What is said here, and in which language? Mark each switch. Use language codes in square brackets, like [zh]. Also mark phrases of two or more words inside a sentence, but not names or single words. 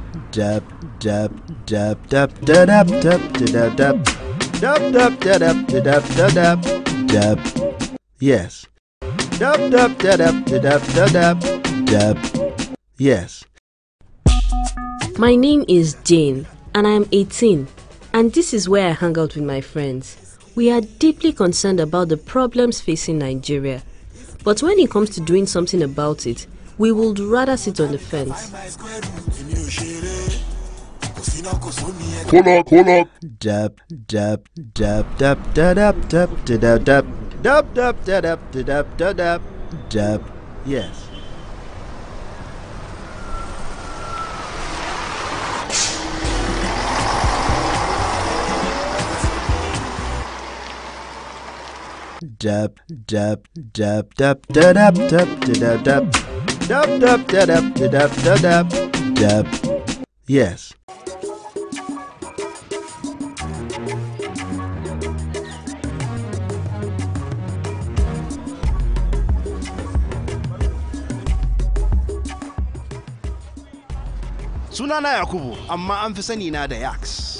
[en] dab dab dab dab dab dab dab dab dab dab dab dab dab dab dab. Yes. Dab dab dab dab dab dab. Yes. My name is Jane and I am 18, and this is where I hang out with my friends. We are deeply concerned about the problems facing Nigeria, but when it comes to doing something about it, we would rather sit on the fence. Hold up. Dab dab dab dab dab dab dab dab dab dab dab dab dab dab dab. Yes. Dab dab dab dab dab dab dab dab dab dab dab dab dab dab. Yes. [ha] Sunana Yakubu, amma an fi sani na da Yax.